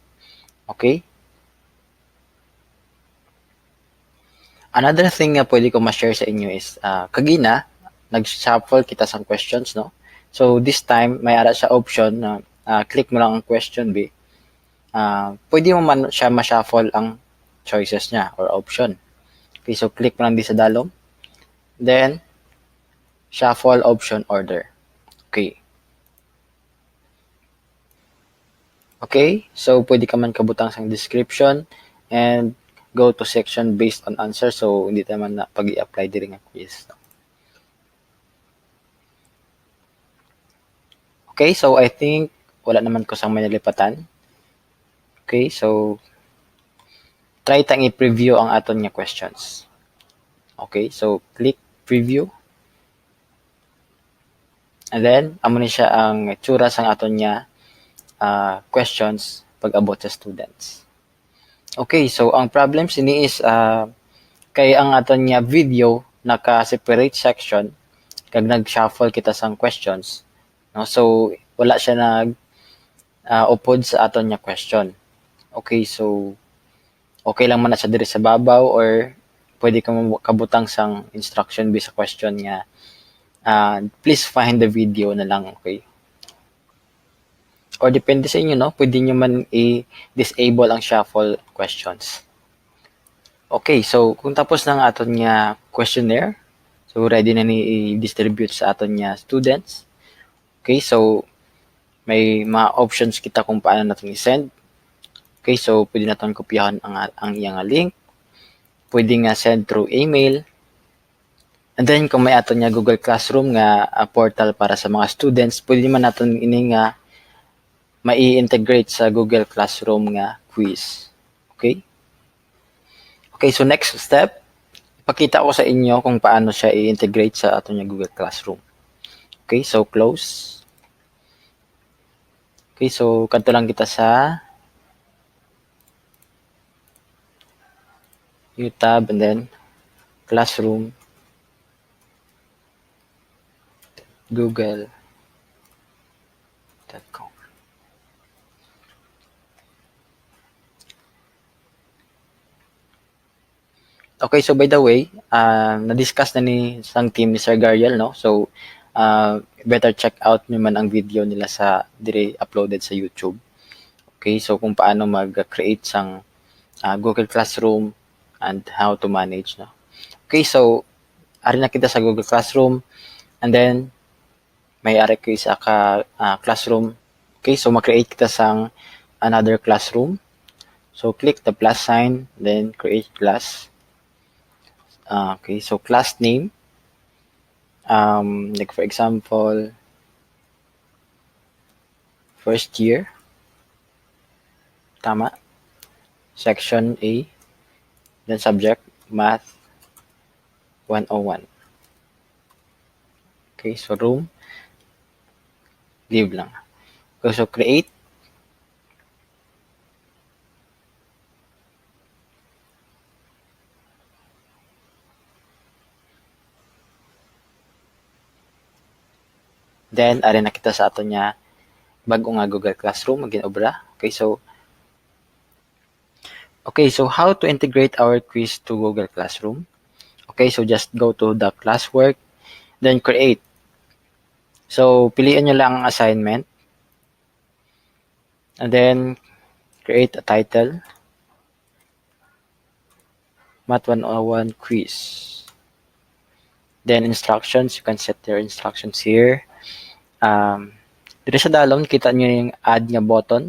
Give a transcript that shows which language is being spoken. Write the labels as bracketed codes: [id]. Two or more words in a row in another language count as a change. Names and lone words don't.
[en] Okay? Another thing [hil] nga pwede ko ma-share sa inyo is kagina nag-shuffle kita sang questions, no? So this time may ara siya option na click mo lang ang question B. Pwede mo man siya ma-shuffle ang choices niya or option. Okay, so click mo lang di sa dalom. [en] Then shuffle option order. [hil] Okay. Okay, so pwede ka man kabutang sang description [en] and go to section based on answer. [hil] So hindi naman na pag i-apply diri nga quiz. Okay, so I think wala naman ko sang manalipatan. Okay, so try tang i-preview ang aton nga questions. [en] Okay, so click preview. [hil] And then amo ni siya ang tsura sang aton nga questions pag abot sa students. Okay, so ang problem sini is kay ang aton nga video naka-separate section kag nag-shuffle kita sang questions, no? So wala siya nag upod sa aton nga question. Okay, so okay lang man na siya diri sa babaw or pwede ka kabutang sang instruction based sa question nga [en] please find the video [hil] na lang, okay? Or depende sa inyo, no? Pwede nyo man i-disable ang [en] shuffle questions. [hil] Okay, so kung tapos na ang aton nga questionnaire, so ready na ni i-distribute sa aton nga students. Okay, so may mga options kita kung paano natin i-send. Okay, so pwede natin kopyahan ang iyang link. Pwede nga send through email. And then kung may aton nga Google Classroom nga portal para sa mga students, pwede man natin ini nga mai-integrate sa Google Classroom nga quiz. [en] Okay? [hil] Okay, so next step, ipakita ko sa inyo kung paano siya i-integrate sa ato nga Google Classroom. Okay, so close. Okay, so kanto lang kita sa [en] new tab and then [hil] Classroom, google.com. [en] Okay, so by the way, [hil] na-discuss na ni sang team ni Sir Gariel, no? So, [en] better check out [hil] nyo man ang video nila sa dire uploaded sa YouTube. Okay, so kung paano mag-create sang Google Classroom [en] and how to manage, [hil] no? Okay, so ari na kita sa Google Classroom. [en] And then, [hil] may ari ko isa ka classroom. Okay, so mag-create kita sang [en] another classroom. So click the plus sign, then create class. Okay, so class name. Like for example, first year. Tama. Section A. Then subject, math 101. Okay, so room, leave lang. Okay, so create. [hil] Then, ari na kita sa ato niya bago nga Google Classroom, maging-obra. [en] Okay, so how to integrate our quiz to Google Classroom? Okay, so just go to the classwork, then create. So, [tl] piliin nyo lang ang assignment. [en] And then, create a title. Math 101 quiz. Then, instructions. You can set your instructions here. [tl] Dito sa dalon, kita nyo yung add nga button.